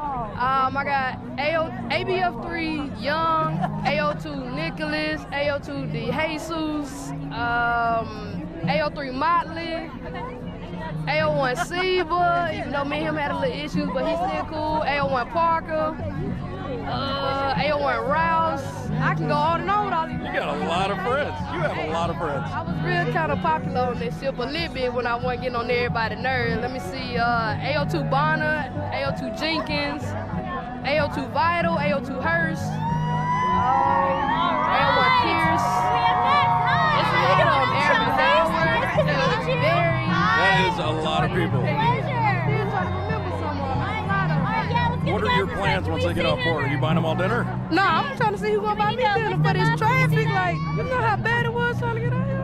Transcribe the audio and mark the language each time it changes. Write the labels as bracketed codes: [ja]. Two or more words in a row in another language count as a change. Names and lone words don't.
[en] I got ABF3 Young, AO2 Nicholas, AO2 DeJesus, AO3 Motley, AO1 Seba, even though me and him had a little issues, but he's still cool. AO1 Parker, AO1 Rouse. I can go on and on with all these. You got a lot of friends. You have a lot of friends. I was real kind of popular on this ship a little bit when I wasn't getting on everybody's nerves. Let me see, AO2 Bonner, AO2 Jenkins, AO2 Vital, AO2 Hurst, AO1 Pierce. It's a lot of them. Aaron Howard, AO2 Berry. That is a lot of people. What are your plans once they get off board? Are you buying them all dinner? No, I'm trying to see who's gonna buy me dinner for this traffic. Like, you know how bad it was trying to get out here?